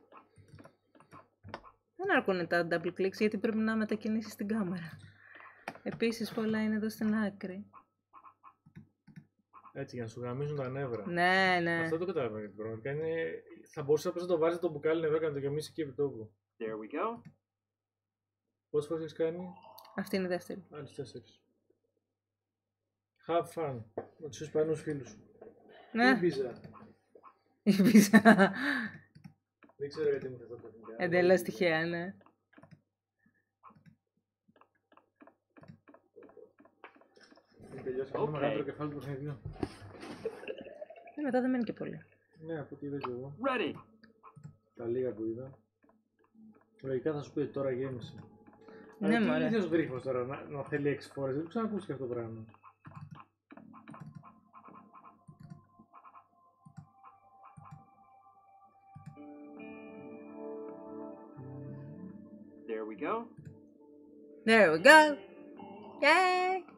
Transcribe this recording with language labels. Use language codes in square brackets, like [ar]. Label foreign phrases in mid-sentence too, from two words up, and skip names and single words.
[el] Δεν αρκούν τα [en] double clicks [el] γιατί πρέπει να μετακινήσεις την κάμερα. Επίσης πολλά είναι εδώ στην άκρη. Έτσι για να σου γαμίζουν τα νεύρα. Ναι, ναι. Αυτό το καταλαβαίνω γιατί πραγματικά είναι... Θα μπορούσα να το βάζεις το μπουκάλι νερό και να το γεμίσει εκεί επί τόπου. [en] There we go. [el] Πόσες φορές έχεις κάνει? Αυτή είναι η δεύτερη. Άλλες 4. [en] Have fun. [el] Με τους Ισπανούς φίλους σου. Ναι. Η πίζα. Η πίζα. Δεν ξέρω γιατί μου θα το πω. Εντελώς τυχαία, ναι. Τελειώσαμε το μεγαλύτερο κεφάλι του παιχνιδιού. Μετά δεν μένει και πολύ. Ναι, από ό,τι είδα και εγώ. [en] Ready. [el] Τα λίγα που είδα. Λογικά θα σου πει ότι τώρα γέμισε. Ναι, μωρέ. μωρέ. Τι είναι ο γρίφος τώρα να θέλει 6 φορές. Δεν το ξανακούσεις και αυτό το πράγμα. [en] There we go. There we go. Yay!